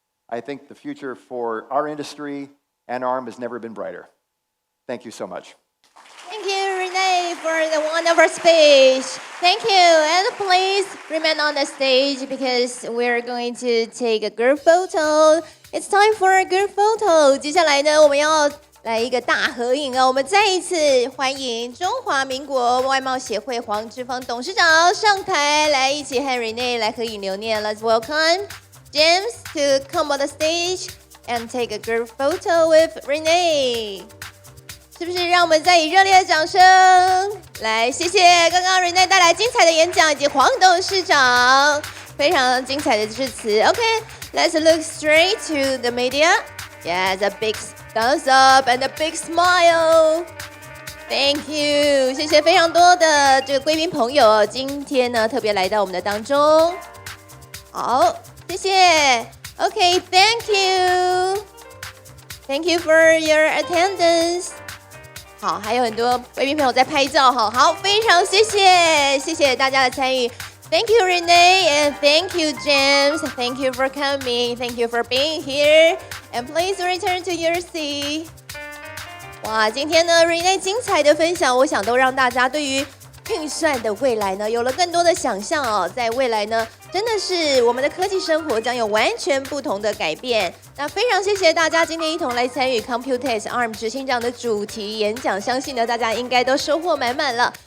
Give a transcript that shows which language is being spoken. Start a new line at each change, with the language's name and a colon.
English: I think the future for our industry and ARM has never been brighter. Thank you so much. Thank you, Renee, for the wonderful speech. Thank you, and please remain on the stage because we're going to take a group photo. It's time for a group photo.
Chinese: 接下来呢，我们要来一个大合影哦。我们再一次欢迎中华民国外贸协会黄志芳董事长上台，来一起和 Renee 来合影留念。
English: Let's welcome James to come on the stage and take a group photo with Renee.
Chinese: 是不是让我们再以热烈的掌声来谢谢刚刚 Renee 带来精彩的演讲，以及黄董事长非常精彩的致辞。
English: Okay, let's look straight to the media. Yes, a big thumbs up and a big smile. Thank you.
Chinese: 谢谢非常多的这个贵宾朋友，今天呢特别来到我们的当中。好，谢谢。
English: Okay, thank you. Thank you for your attendance.
Chinese: 好，还有很多贵宾朋友在拍照哈。好，非常谢谢大家的参与。
English: Thank you, Renee, and thank you, James. Thank you for coming. Thank you for being here. And please return to your seat.
Chinese: 哇，今天呢 Renee 精彩的分享，我想都让大家对于运算的未来呢有了更多的想象哦。在未来呢，真的是我们的科技生活将有完全不同的改变。那非常谢谢大家今天一同来参与 COMPUTEX ARM 执行长的主题演讲，相信呢大家应该都收获满满了。